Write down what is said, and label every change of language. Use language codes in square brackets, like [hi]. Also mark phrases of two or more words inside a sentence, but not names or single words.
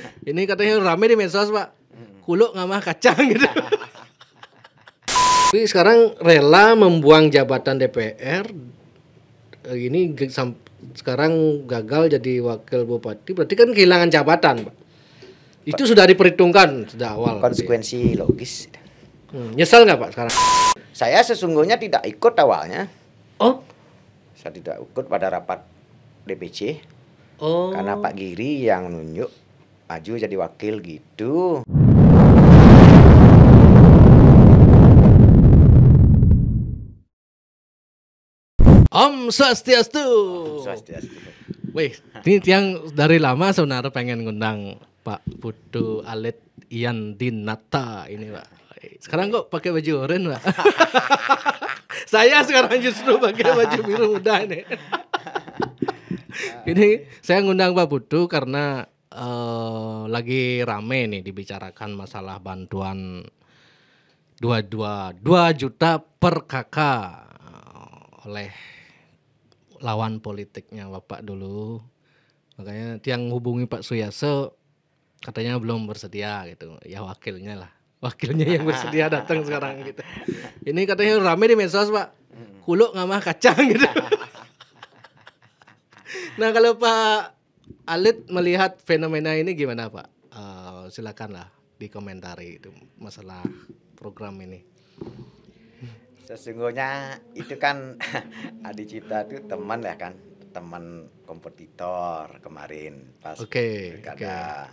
[id] Ini katanya rame di medsos, Pak. [ban] Kuluk ngamah kacang [id] gitu. Tapi sekarang rela membuang jabatan DPR. Ini sekarang gagal jadi wakil bupati. Berarti kan kehilangan jabatan, Pak. Itu sudah diperhitungkan sejak awal. Konsekuensi logis. Nyesal nggak Pak sekarang? Saya sesungguhnya tidak ikut awalnya. Oh? Saya tidak ikut pada rapat DPC. Oh. Karena Pak Giri yang nunjuk maju jadi wakil gitu. [ban] Om Swastiastu. Swastiastu. [id] Wih, ini yang dari lama sebenarnya pengen ngundang Pak Putu Alit Ian Dinata ini, Pak. Sekarang kok pakai baju oranye, Pak? Saya sekarang justru pakai baju biru muda nih. Ini saya ngundang Pak Putu karena lagi rame nih dibicarakan masalah bantuan 2 juta per kakak oleh lawan politiknya Bapak dulu. Makanya yang hubungi Pak Suyaso katanya belum bersedia gitu. Ya wakilnya lah. Wakilnya yang bersedia datang sekarang gitu. Ini katanya rame di medsos, Pak. [ban] Kuluk ngamah kacang [id] gitu. Nah, kalau Pak Alit melihat fenomena ini gimana, Pak? Silakanlah dikomentari itu masalah program ini. Sesungguhnya itu kan Adi Cipta itu teman ya kan, teman kompetitor kemarin pas pilkada.